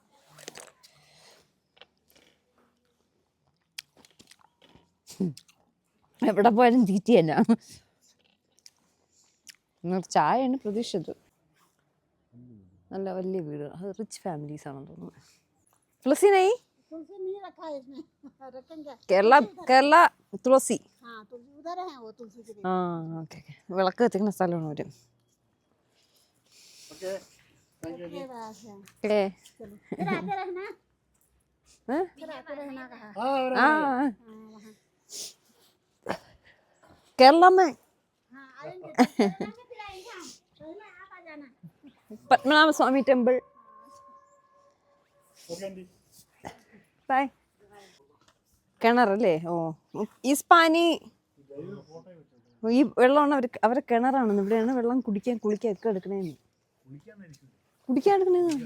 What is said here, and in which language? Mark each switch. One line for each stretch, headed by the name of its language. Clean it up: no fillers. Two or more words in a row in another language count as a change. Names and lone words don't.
Malayalam: എവിടെ പോയാലും തീറ്റി തന്നെ. ചായയാണ് പ്രതീക്ഷിച്ചത്. നല്ല വലിയ വീട്, അത്
English: rich families
Malayalam: ആണെന്ന് തോന്നുന്നു. തുളസിനായി
Hindi: तुलसी नहीं रखा है इसमें रखेंगे
Malayalam: കേരള തുളസി.
Hindi: हाँ तुलसी उधर है वो तुलसी के लिए
Malayalam: ആ
English: okay okay.
Malayalam: വിളക്ക് കത്തിക്കുന്ന സ്ഥലമാണ് ഒരു.
English: Okay. Thank you.
Hindi: ये बात है ഏ चलो फिर आते रहना ഏ? फिर आते रहना कहा
Malayalam: ആ അവിടെ ആ
Hindi: हाँ वहाँ
Malayalam: കേരളമ്മ
Hindi: हाँ आएंगे फिर आएंगे हम पहले आप आ जाना
Malayalam: പത്മനാഭസ്വാമി ടെമ്പിൾ. ഓക്കേ ആൻറ്റി. ബൈ. കിണറല്ലേ? ഓ ഈസ്പാനി. ഈ വെള്ളമാണ് അവരെ കിണറാണ്. ഇവിടെയാണ് വെള്ളം കുടിക്കാൻ കുളിക്കാൻ ഒക്കെ എടുക്കണേന്ന്. കുടിക്കാൻ എടുക്കണേന്ന്.